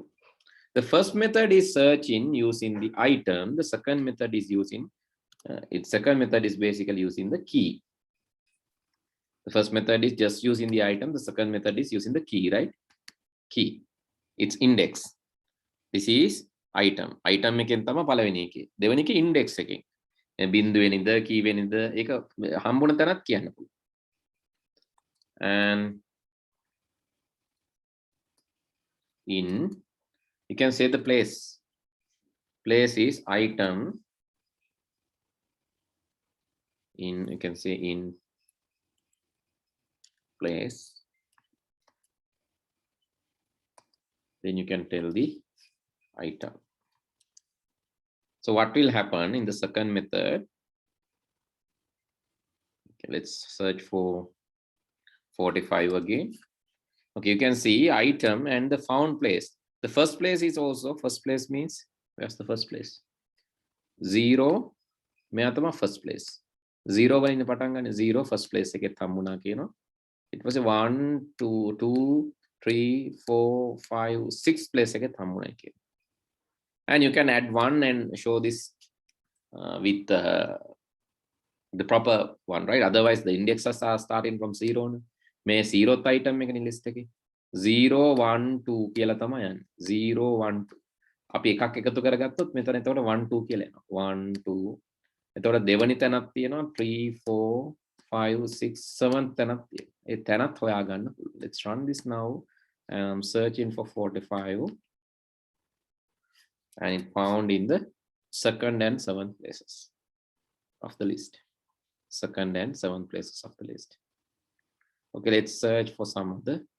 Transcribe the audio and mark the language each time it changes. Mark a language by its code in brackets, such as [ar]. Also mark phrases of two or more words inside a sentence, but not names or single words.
[en] The first method is searching using the item. The second method is using, second method is basically using the key. The first method is just using the item. The second method is using the key, right? Key. It's index. This is item. [si] Item එකෙන් තමයි පළවෙනි එකේ. දෙවෙනි එකේ index එකෙන්. බිංදු වෙනින්ද කී වෙනින්ද ඒක හම්බුන තැනක් කියන්න පුළුවන්. [en] And in, you can say the place. Place is item in, you can say in place. Then you can tell the item. So what will happen in the second method? Okay, let's search for 45 again. Okay, you can see item and the found place. The first place is also, first place means, where's the first place? 0, [si] මෙයා තමයි [en] first place. [si] 0 වලින් පටන් ගන්න 0 [en] first place [si] එකේ හම්බුණා කියනවා. [en] It was a 1, 2, 2, 3, 4, 5, 6 place [si] එකේ හම්බුණා කියනවා. [en] And you can add 1 and show this with the proper one, right? Otherwise, the indexes are starting from 0. May 0th item [si] එක list එකේ 0, 1, 2 කියලා තමයි යන්නේ. 0, 1, 2. අපි එකක් එකතු කරගත්තොත් මෙතන එතකොට 1, 2 කියලා එනවා. 1, 2. එතකොට දෙවනි තැනක් තියෙනවා 3, 4, 5, 6, 7th තැනක් තියෙනවා. ඒ තැනත් හොයා ගන්න පුළුවන්. [en] Let's run this now. I'm searching for 45. And it found in the second and 7th places of the list. Second and 7th places of the list. Okay, let's search for some of the.